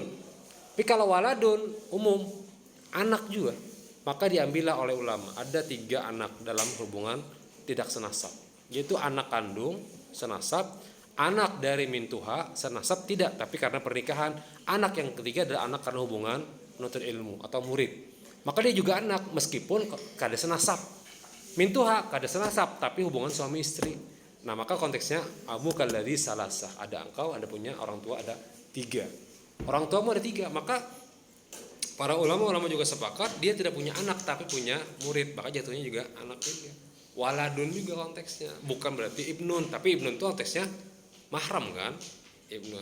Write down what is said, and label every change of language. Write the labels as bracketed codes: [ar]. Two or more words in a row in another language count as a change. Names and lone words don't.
[id] Tapi kalau waladun umum anak juga, maka diambillah oleh ulama ada 3 anak dalam hubungan tidak senasab, yaitu anak kandung senasab, anak dari mintuha senasab tidak tapi karena pernikahan, anak yang ketiga adalah anak karena hubungan menuntut ilmu atau murid, maka dia juga anak meskipun kada senasab. Mintuha kada senasab tapi hubungan suami istri. Nah maka konteksnya [ar] أبوك الذي ثلاثة, [id] ada engkau, ada punya orang tua, ada 3. Orang tuamu ada 3, maka para ulama juga sepakat dia tidak punya anak tapi punya murid, maka jatuhnya juga anak juga. Waladun juga konteksnya, bukan berarti ibnun, tapi ibnun itu konteksnya mahram kan, ibnun.